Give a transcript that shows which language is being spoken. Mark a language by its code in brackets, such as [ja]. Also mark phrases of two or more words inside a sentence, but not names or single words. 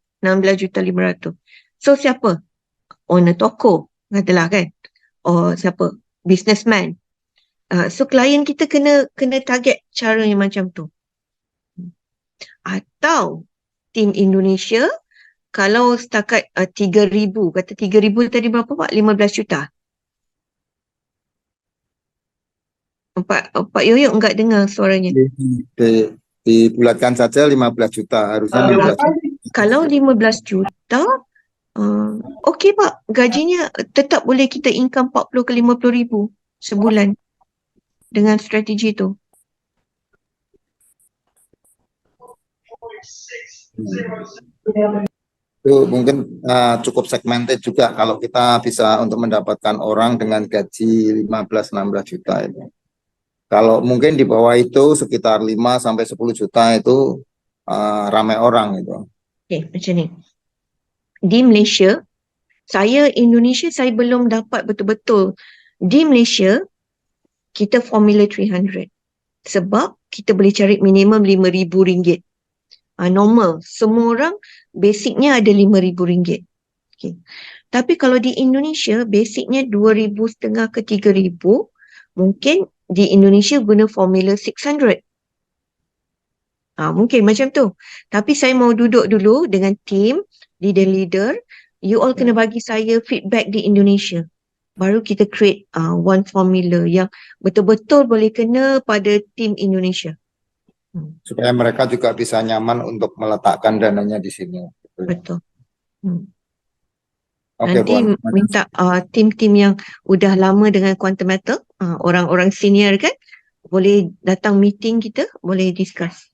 [ms] 16,500,000. So siapa? Owner toko, katalah kan. Or siapa? Businessman. So klien kita kena target cara yang macam tu. Atau tim Indonesia, kalau setakat 3,000, kata 3,000 tadi berapa Pak? [id] 15 juta. Pak Yoyo enggak dengar suaranya. Dibulatkan saja 15 juta, harusnya 15 juta. Kalau 15 juta, okey Pak, gajinya tetap boleh kita income 40 ke 50,000 sebulan dengan strategi tu. Itu mungkin cukup segmented juga kalau kita bisa untuk mendapatkan orang dengan gaji 15-16 juta itu. Kalau mungkin di bawah itu sekitar 5 sampai 10 juta itu ramai orang itu. [ms] Okey, macam ni. Di Malaysia, Indonesia saya belum dapat betul-betul. Di Malaysia, kita formula 300. Sebab kita boleh cari minimum RM5,000. Normal. Semua orang basicnya ada RM5,000. Okay. Tapi kalau di Indonesia, basicnya 2,500 ke 3,000. Mungkin di Indonesia guna formula 600. Mungkin macam tu. Tapi saya mau duduk dulu dengan tim, leader-leader. [en] You all [ms] kena bagi saya feedback di Indonesia. Baru kita [en] create one formula [ms] yang betul-betul boleh kena pada tim Indonesia. [id] Supaya mereka juga bisa nyaman untuk meletakkan dananya di sini. [ms] Betul. Oke, Nanti Puan. [id] minta tim-tim yang udah lama dengan Quantum Metal, orang-orang senior kan, boleh datang meeting kita, boleh discuss.